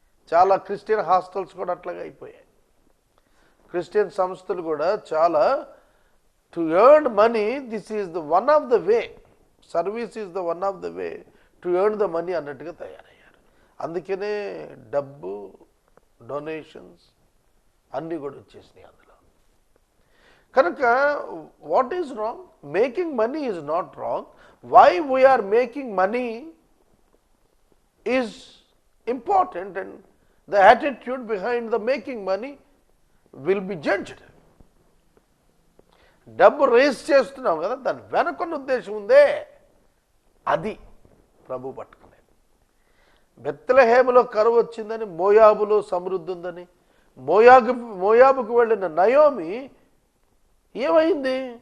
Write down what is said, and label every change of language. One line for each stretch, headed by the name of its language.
Telugu: చాలా Christian hostels కూడా అట్లాగే అయిపోయాయి. క్రిస్టియన్ సంస్థలు కూడా చాలా
English: to earn money, this is the one of the way, service is the one of the way to earn the money
Telugu: అన్నట్టుగా తయారయ్యారు. అందుకనే డబ్బు, డొనేషన్స్ అన్నీ కూడా వచ్చేసినాయి అందులో.
English: కనుక what is wrong? Making money is not wrong. Why we are making money is important, and the attitude behind the making money will be judged.
Telugu: డబ్బు రేస్ చేస్తున్నాం కదా, దాని వెనకున్న ఉద్దేశం ఉందే, అది ప్రభు పట్టుకునేది. బెత్లెహేములో కరువు వచ్చిందని, మోయాబులో సమృద్ధి ఉందని, మోయాబుకు వెళ్ళిన నయోమి ఏమైంది?